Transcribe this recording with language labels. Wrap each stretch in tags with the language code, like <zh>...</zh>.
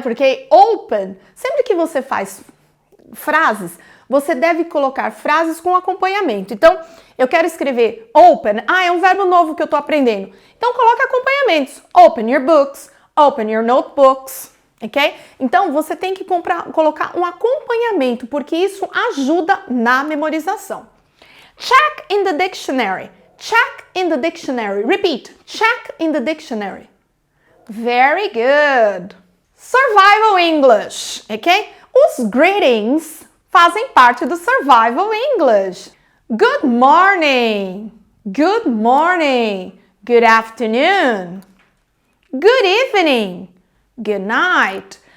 <pt>Porque open, sempre que você faz frases, você deve colocar frases com acompanhamento. Então, eu quero escrever open. É um verbo novo que eu tô aprendendo. Então, coloque acompanhamentos.</pt> <en>Open your books. Open your notebooks.</en> <pt>Ok? Então, você tem que colocar um acompanhamento, porque isso ajuda na memorização.</pt> <en>Check in the dictionary. Check in the dictionary. Repeat. Check in the dictionary. Very good. Survival English. Ok?</en> <pt>Os greetings fazem parte do Survival English.</pt> <en>Good morning. Good morning. Good afternoon. Good evening. Good night.</en>